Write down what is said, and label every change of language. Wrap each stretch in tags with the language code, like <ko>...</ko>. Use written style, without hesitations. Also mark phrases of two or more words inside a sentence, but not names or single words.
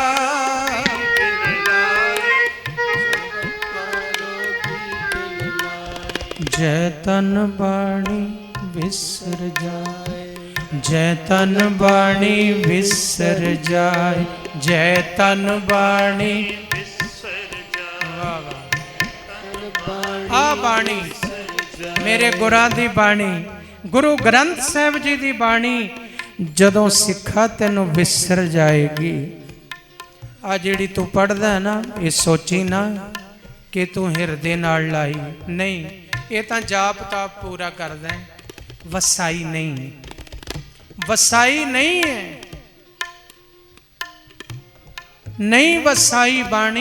<pa>ਜੈ ਤਨ ਬਾਣੀ ਵਿਸਰ ਜਾਏ, ਜੈ ਤਨ ਬਾਣੀ ਵਿਸਰ ਜਾਏ, ਜੈ ਤਨ ਬਾਣੀ ਆ ਬਾਣੀ ਮੇਰੇ ਗੁਰਾਂ ਦੀ ਬਾਣੀ, ਗੁਰੂ ਗ੍ਰੰਥ ਸਾਹਿਬ ਜੀ ਦੀ ਬਾਣੀ ਜਦੋਂ ਸਿਖਾ ਤੈਨੂੰ ਵਿਸਰ ਜਾਏਗੀ। ਆ ਜਿਹੜੀ ਤੂ ਪੜ੍ਹਦਾ ਹੈ ਨਾ, ਯੇ ਸੋਚੀ ਨਾ ਕਿ ਤੂ ਹਿਰਦੇ ਨਾਲ ਲਾਈ, ਨਹੀਂ, ਯੇ ਤਾਂ ਜਾਪ ਤਾਪ ਪੂਰਾ ਕਰਦਾ ਹੈ, ਵਸਾਈ ਨਹੀਂ, ਵਸਾਈ ਨਹੀਂ ਹੈ, ਨਹੀਂ ਵਸਾਈ ਬਾਣੀ।</pa>